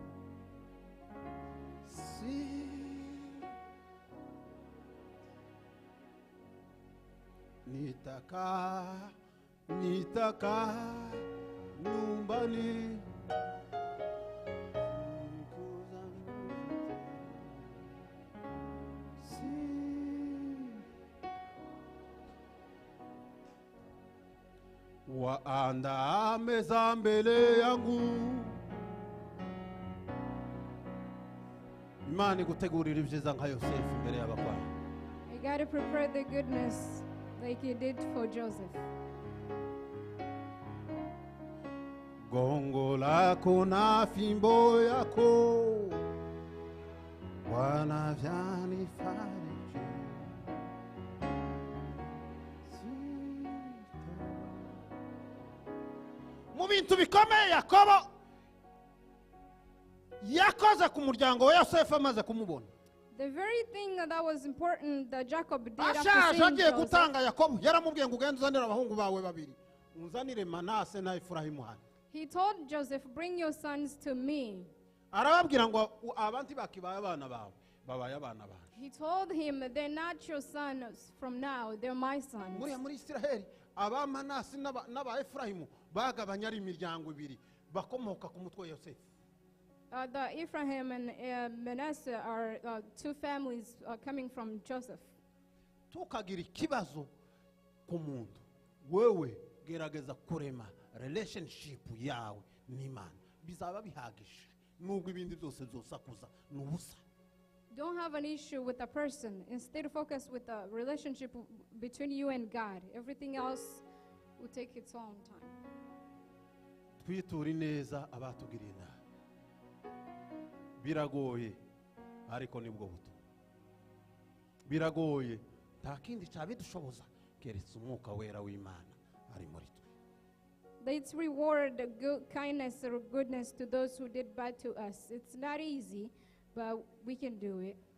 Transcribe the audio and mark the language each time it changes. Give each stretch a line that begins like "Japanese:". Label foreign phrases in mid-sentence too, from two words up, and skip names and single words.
Swahili: Nitaka nyumbani siku zangu zote. Waandaa meza mbele yangu.
Kinyarwanda: Imana igutegurira ibyiza nka Yosefu imbere y'abakwaya.
English: You got to prepare the goodness like you did for Joseph.
Swahili: Gongo lako na fimbo yako Bwana vyanifariji.
Kinyarwanda: Mu bintu bikomeye Yakobo yakoze ku muryango wa Yosefu amaze kumubona.
English: The very thing that was important that Jacob did after
Kinyarwanda: Ashaje
English: seeing
Kinyarwanda: agiye
English: Joseph,
Kinyarwanda: gutanga Yakobo yaramubwiye ngo ugende uzanire abahungu bawe babiri. Unzanire Manase na Efurayimu hano.
English: he told Joseph, bring your sons to me.
Kinyarwanda: Arababwira ngo abanti bakibaye abana bawe babaye abana bawe.
English: He told him, they're not your sons from now, they're my sons.
Kinyarwanda: Muri Isiraheli abamanasi n'aba Efurayimu bagabanya ari imiryango ibiri bakomoka ku mutwe wa Yosefu.
English: The Ephraim and Manasseh are two families coming from Joseph.
Kinyarwanda: Tukagira ikibazo ku muntu wewe gerageza kurema relationship yawe n'Imana bizaba bihagije nubwo ibindi byose byosakuza n'ubusa.
English: Don't have an issue with a person. Instead, focus with a relationship between you and God. Everything else will take its own time.
Kinyarwanda: Twitura neza abatugiriye nabi. Biragoye ariko nibwo buto. Biragoye nta kindi cyabidushoboza keretse umwuka wera w'Imana ari muri twe.
English: Let's reward the good kindness or goodness to those who did bad to us. It's not easy, but we can do it.